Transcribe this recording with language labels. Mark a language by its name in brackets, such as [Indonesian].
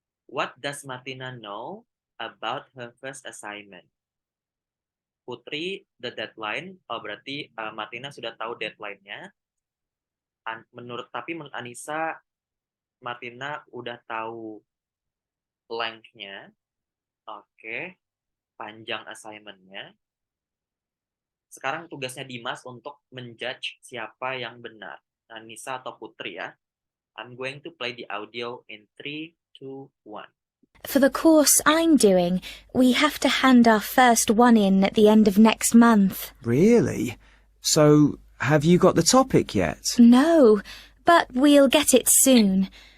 [English] What does Martina know about her first assignment? Putri, the deadline. [Indonesian] Oh, berarti Martina sudah tahu deadline-nya. Tapi menurut Anissa, Martina udah tahu length-nya. Oke. Panjang assignment-nya. Sekarang tugasnya Dimas untuk menjudge siapa yang benar. Anissa atau Putri ya. [English] I'm going to play the audio in 3, 2, 1. For the course I'm doing, we have to hand our first one in at the end of next month. Really? So, have you got the topic yet? No, but we'll get it soon.